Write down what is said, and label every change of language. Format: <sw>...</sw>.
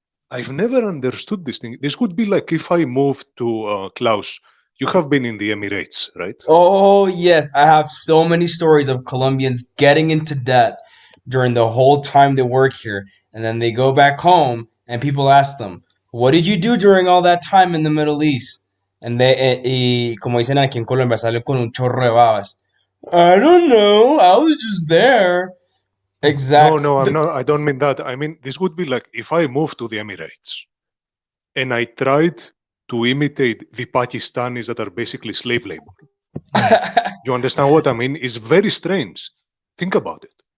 <en>I've never understood this thing. This would be like if I moved to Klaus. You have been in the Emirates, right? Oh, yes. I have so many stories of Colombians getting into debt during the whole time they work here. And then they go back home and people ask them, what did you do during all that time in the Middle East?</en> <es>And como dicen aquí en Colombia, salen con un chorro de babas.</es> <en>I don't know. I was just there. Exactly. No, I'm not. I don't mean that. I mean, this would be like if I moved to the Emirates and I tried to imitate the Pakistanis that are basically slave labor. You understand what I mean? It's very strange. Think about it.</en>